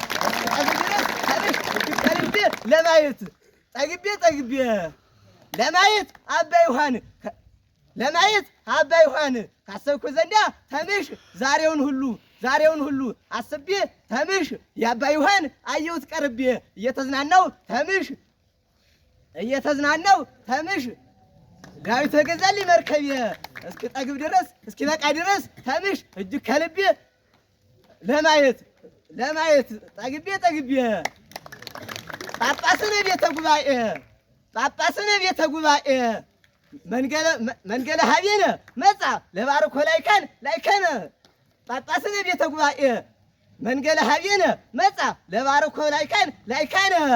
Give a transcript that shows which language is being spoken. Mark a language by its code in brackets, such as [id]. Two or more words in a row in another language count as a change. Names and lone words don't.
[am] ለማየት ጠግቤ ለማየት አባ ዮሐን ካሰብኩ ዘንዳ ተምሽ ዛሬውን ሁሉ አስቤ ተምሽ የአባ ዮሐን አየሁት ቀርቤ እየተዝናናው ተምሽ ዳዊት በገዛልኝ መርከቤ እስክጠግብ ድረስ እስኪበቃ ድረስ ተምሽ እጅግ ከልቤ ለማየት ጠግቤ [gez] ጳጳስነ ቤተ ጉባኤ መንገለ ሀቤነ መጻ ለባርኮ ላይከነ ጳጳስነ ቤተ ጉባኤ መንገለ ሀቤነ መጻ ለባርኮ ላይካነ